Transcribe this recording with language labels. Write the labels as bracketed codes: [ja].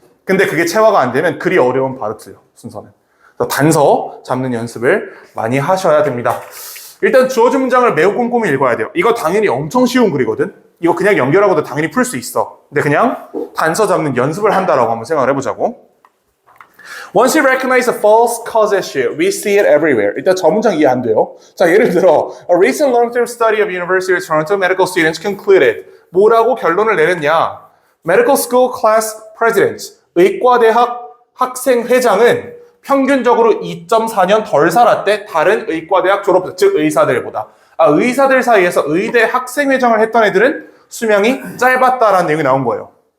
[ko] 근데 그게 체화가 안 되면 글이 어려우면 바로 틀려, 순서는. 그래서 단서 잡는 연습을 많이 하셔야 됩니다. 일단 주어진 문장을 매우 꼼꼼히 읽어야 돼요. 이거 당연히 엄청 쉬운 글이거든? 이거 그냥 연결하고도 당연히 풀 수 있어. 근데 그냥 단서 잡는 연습을 한다라고 한번 생각을 해보자고. [en] Once you recognize a false cause issue, we see it everywhere. [ko] 일단 저 문장 이해 안 돼요. 자, 예를 들어 [en] A recent long-term study of University of Toronto medical students concluded. [ko] 뭐라고 결론을 내렸냐? [en] Medical school class presidents, [ko] 의과대학 학생회장은 평균적으로 2.4년 덜 살았대. 다른 의과대학 졸업자, 즉 의사들보다. 의사들 사이에서 의대 학생회장을 했던 애들은 수명이 짧았다라는 내용이 나온 거예요.